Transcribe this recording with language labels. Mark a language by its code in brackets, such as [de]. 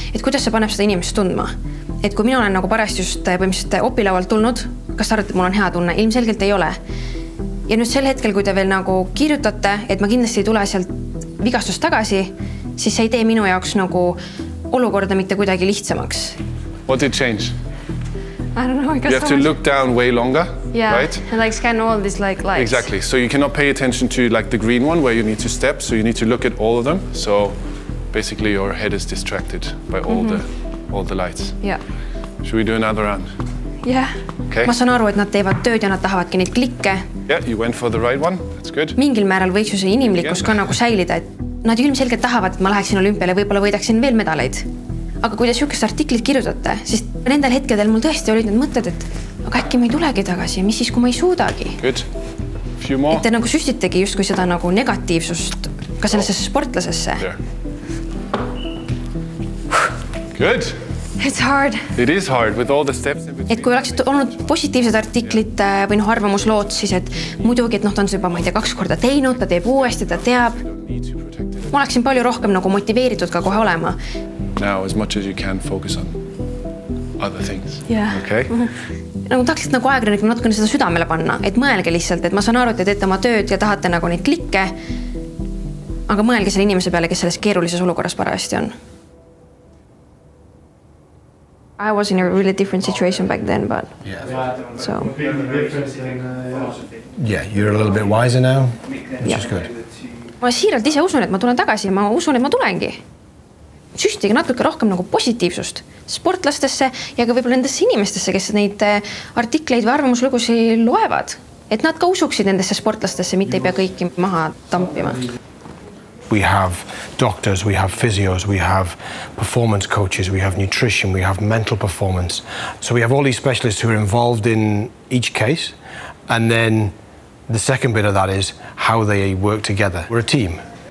[et] Et kuidas see paneb seda inimest tundma? Et kui mina olen nagu parajasti just põhimõtteliselt opilaualt tulnud, kas te arvate, et mul on hea tunne? Ilmselgelt ei ole. Ja nüüd sel hetkel, kui te veel nagu kirjutate, et ma kindlasti ei tule sealt vigastust tagasi, siis see ei tee minu jaoks nagu olukorda mitte kuidagi lihtsamaks. [en] What did change? I don't know. You have to look down way longer, yeah, right? And like scan all these like lights. Exactly. So you cannot pay attention to like the green one where you need to step. So you need to look at all of them. So basically your head is distracted by all the lights. Yeah. Should we do another round? Yeah. Okay. [et] Ma saan aru, et nad teevad tööd ja nad tahavadki neid klikke. [en] Yeah, you went for the right one. That's good. [et] Mingil määral võiks ju see inimlikkus ka nagu säilida, et nad ilmselgelt tahavad, et ma läheksin olümpiale, võib-olla võidaksin veel medaleid. Aga kui te sihukest artiklit kirjutate, siis nendel hetkedel mul tõesti olid need mõtted, et aga äkki ma ei tulegi tagasi ja mis siis, kui ma ei suudagi? [en] Good. Few more. [et] Et te nagu süstitegi justkui seda nagu negatiivsust ka sellesse sportlasesse. [en] There. Good. It's hard. It is hard with all the steps in between. [et] Et kui oleksid olnud positiivsed artiklid või arvamuslood, siis et muidugi, et ta on juba, ma ei tea, 2 korda teinud, ta teeb uuesti, ta teab. Ma oleksin palju rohkem nagu motiveeritud ka kohe olema. [en] Now, as much as you can, focus on other things. Yeah. Okay? [et] Nagu tahaksid nagu ajakirjanik natukene seda südamele panna, et mõelge lihtsalt, et ma saan aru, et te teete oma tööd ja tahate nagu neid klikke, aga mõelge selle inimese peale, kes selles keerulises olukorras parajasti on. [en] I was in a really different situation back then, but so. Yeah, you're a little bit wiser now, which is good. [et] Ma siiralt ise usun, et ma tulen tagasi ja ma usun, et ma tulengi. Süstige natuke rohkem nagu positiivsust sportlastesse ja ka võib-olla nendesse inimestesse, kes neid artikleid või arvamuslugusi loevad. Et nad ka usuksid nendesse sportlastesse, mitte ei pea kõiki maha tampima. [en] We have doctors, we have physios, we have performance coaches, we have nutrition, we have mental performance. So we have all these specialists who are involved in each case. And then the second bit of that is how they work together. We're a team.